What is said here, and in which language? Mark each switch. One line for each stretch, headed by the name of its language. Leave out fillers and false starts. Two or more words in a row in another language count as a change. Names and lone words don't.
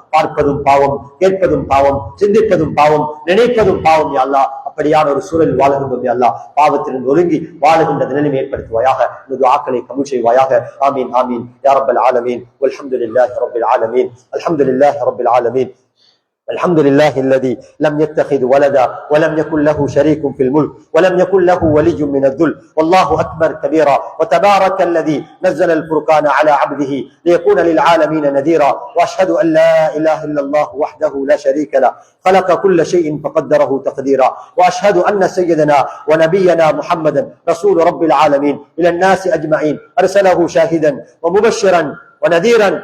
Tamil: பார்ப்பதும் பாவம், கேட்பதும் பாவம், சிந்திப்பதும் பாவம், நினைப்பதும் பாவம்
Arabic: يا الله.
Tamil: அப்படியான ஒரு சூழல் வாழுகின்றோம்
Arabic: يا الله.
Tamil: பாவத்திலிருந்து ஒதுங்கி வாழுகின்ற நிலைமை ஏற்படுத்துவாயாக. இந்த ஆக்களை கபூல் செய்வாயாக.
Arabic: آمين آمين يا رب العالمين. والحمد لله رب العالمين. الحمد لله رب العالمين. الحمد لله الذي لم يتخذ ولدا ولم يكن له شريك في الملك ولم يكن له ولي من الذل والله أكبر كبيرا وتبارك الذي نزل الفرقان على عبده ليكون للعالمين نذيرا وأشهد أن لا إله إلا الله وحده لا شريك له خلق كل شيء فقدره تقديرا وأشهد أن سيدنا ونبينا محمدا رسول رب العالمين إلى الناس أجمعين أرسله شاهدا ومبشرا ونذيرا